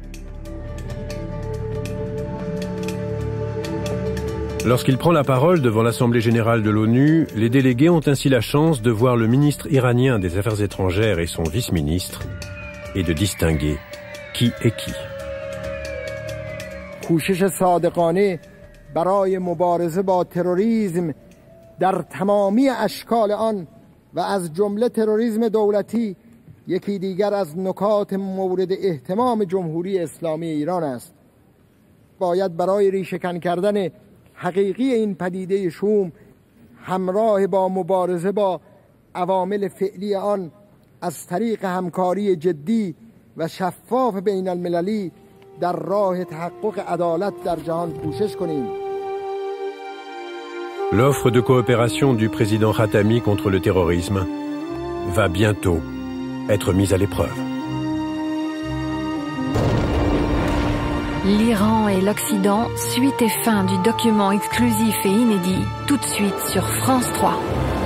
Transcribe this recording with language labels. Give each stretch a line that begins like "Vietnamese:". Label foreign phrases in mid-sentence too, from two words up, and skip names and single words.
French: Lorsqu'il prend la parole devant l'Assemblée générale de l'ONU, les délégués ont ainsi la chance de voir le ministre iranien des Affaires étrangères et son vice-ministre et de distinguer qui est qui.
Persian: کوشش صادقانه برای مبارزه با تروریسم در تمامی اشکال آن و از جمله تروریسم دولتی یکی دیگر از نکات مورد اهتمام جمهوری اسلامی ایران است. باید برای ریشه‌کن کردن حقیقی این پدیده شوم همراه با مبارزه با عوامل فعلی آن از طریق همکاری جدی و شفاف بین المللی در راه تحقق عدالت در جهان کوشش کنیم.
French: L'offre de coopération du président Khatami contre le terrorisme va bientôt être mise à l'épreuve. L'Iran et l'Occident, suite et fin du document exclusif et inédit, tout de suite sur France 3.